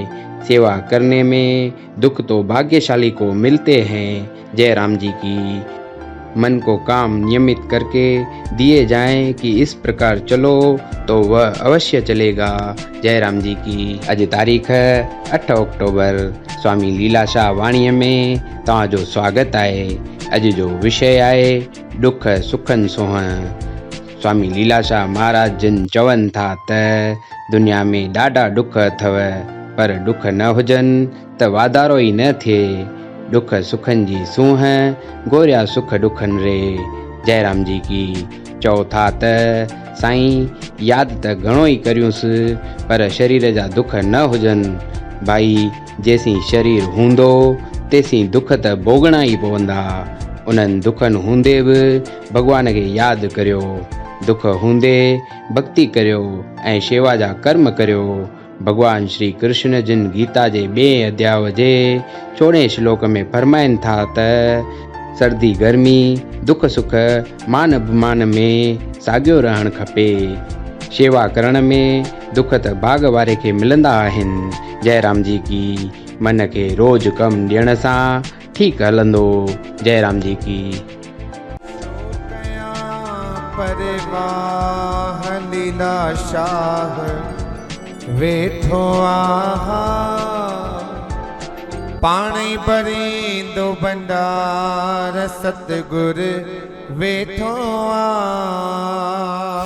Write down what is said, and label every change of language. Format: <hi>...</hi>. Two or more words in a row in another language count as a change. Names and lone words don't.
<hi>सेवा करने में दुख तो भाग्यशाली को मिलते हैं। जय राम जी की। मन को काम नियमित करके दिए जाएं कि इस प्रकार चलो तो वह अवश्य चलेगा। जय राम जी की। आज तारीख है 8 अक्टूबर।</hi> <sd>स्वामी लीलाशाह वाणी में तव्हांजो स्वागत आहे। अॼु जो विषय आहे दुख सुखन सोहं। स्वामी लीलाशाह महाराज जिन चवनि था त दुनिया में ॾाढा दुख अथव, पर दुख न हुजनि त वाधारो ई न थिए। दुख सुखन जी सूंहं गोरिया सुख दुखन रे।</sd> <hi>जय राम जी की।</hi> <sd>चओ था त साईं याद त घणो ई करियुसि, पर शरीर जा दुख न हुजनि। भाई जेसीं शरीर हूंदो तेसीं दुख त भोगणा ई पवंदा। उन्हनि दुखनि हूंदे बि भॻवान खे यादि करियो। दुख हूंदे भक्ति करियो ऐं शेवा जा कर्म करियो। भगवान श्री कृष्ण जिन गीता जे 2 अध्याय जे 14 श्लोक में फरमाइनि था त सर्दी गर्मी दुख सुख मान अपमान में साॻियो रहणु खपे। शेवा करण में दुख त भाग वारे खे मिलंदा आहिनि।</sd> <hi>जय राम जी की।</hi> <sd>मन खे रोज़ कम ॾियण सां ठीकु हलंदो।</sd> <hi>जय राम जी की।</hi> <sd>परवाह लीलाशाह वेठो आहा पाणी भरींदो भंडार सतगुर वेठो आ।</sd>